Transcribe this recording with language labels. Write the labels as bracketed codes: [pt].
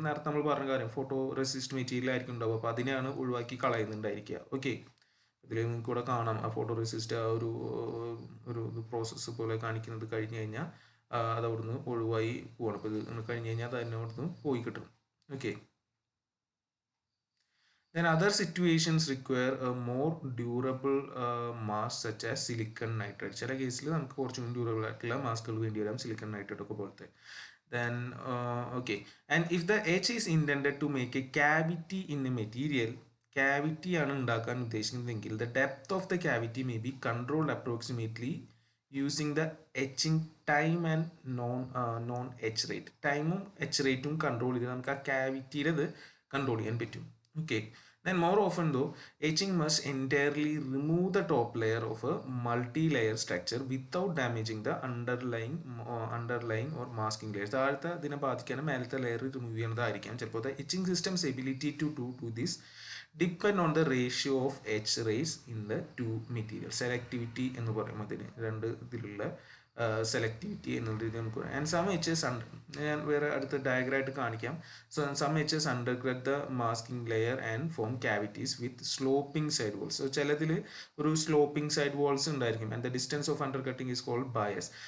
[ml] നേരത്തെ നമ്മൾ പറഞ്ഞ കാര്യം ഫോട്ടോ റെസിസ്റ്റ് മെറ്റീരിയൽ ആയിരിക്കും ഉണ്ടാവുക, അപ്പോൾ അതിനെയാണ് ഒഴിവാക്കി കളയുന്നുണ്ടായിരിക്കുക. ഓക്കെ. ഇതിൽ നിങ്ങൾക്ക് കൂടെ കാണാം ആ ഫോട്ടോ റെസിസ്റ്റ് ആ ഒരു പ്രോസസ്സ് പോലെ കാണിക്കുന്നത് കഴിഞ്ഞ് കഴിഞ്ഞാൽ അത് അവിടുന്ന് ഒഴിവായി പോകണം. അപ്പോൾ ഇത് കഴിഞ്ഞ് കഴിഞ്ഞാൽ അത് തന്നെ അവിടുന്ന് പോയി കിട്ടും. Okay. [en] Then other situations require a more durable mask such as silicon nitride. [ml] ചില കേസിൽ നമുക്ക് കുറച്ചും ഡ്യൂറബിൾ ആയിട്ടുള്ള മാസ്കുകൾ വേണ്ടി വരാം, സിലിക്കൺ നൈട്രൈഡ് ഒക്കെ പോലത്തെ. [en] Then okay, and if the etch is intended to make a cavity in a material, [ml] cavity ആണ് ഉണ്ടാക്കാൻ ഉദ്ദേശിക്കുന്നതെങ്കിൽ [en] the depth of the cavity may be controlled approximately using the etching time and non etch rate. [ml] ടൈമും H റേറ്റും control ചെയ്ത് നമുക്ക് ആ ക്യാവിറ്റിയുടെ ഇത് control ചെയ്യാൻ പറ്റും. [en] Okay. Then more often though, etching must entirely remove the top layer of a multi-layer structure without damaging the underlying or masking layers. [ml] താഴത്തെ ഇതിനെ ബാധിക്കാനും മേലത്തെ ലെയർ റിമൂവ് ചെയ്യുന്നതായിരിക്കാം ചിലപ്പോൾ. [en] The etching system's ability to do this depend on the ratio of etch rays in the two materials. [ml] Selectivity എന്ന് പറയും അതിന്, രണ്ട് ഇതിലുള്ള selectivity എന്നുള്ള രീതി നമുക്ക് പറയാം. [en] and some etches [ml] ഞാൻ വേറെ അടുത്ത ഡയഗ്രായിട്ട് കാണിക്കാം. [en] So some etches undergrad the masking layer and form cavities with sloping side walls. [ml] So ചിലതിൽ ഒരു സ്ലോപ്പിംഗ് സൈഡ് വോൾസ് ഉണ്ടായിരിക്കും. [en] And the distance of undercutting is called bias.